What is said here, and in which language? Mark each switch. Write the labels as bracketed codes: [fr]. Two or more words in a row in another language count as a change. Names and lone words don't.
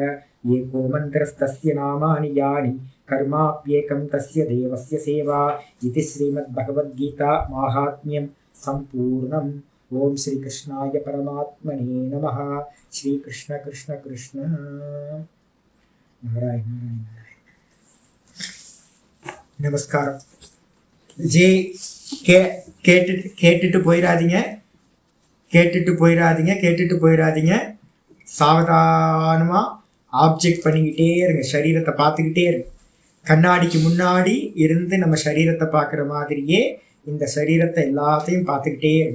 [sa] एको मन्त्रस्तस्य नामानि यानि कर्माप्येकं तस्य देवस्य सेवा. इति श्रीमद्भगवद्गीता माहात्म्यं सम्पूर्णम्. ओम श्री कृष्णाय परमात्मने नमः. श्री कृष्ण कृष्ण कृष्ण. नारायण नारायण नारायण. [ta] நமஸ்காரம். கேட்டுட்டு போயிடாதீங்க. சாவதானமா ஆப்ஜெக்ட் பண்ணிக்கிட்டே இருங்க, சரீரத்தை பார்த்துக்கிட்டே இருங்க. கண்ணாடிக்கு முன்னாடி இருந்து நம்ம சரீரத்தை பார்க்குற மாதிரியே இந்த சரீரத்தை எல்லாத்தையும் பார்த்துக்கிட்டே இருங்க.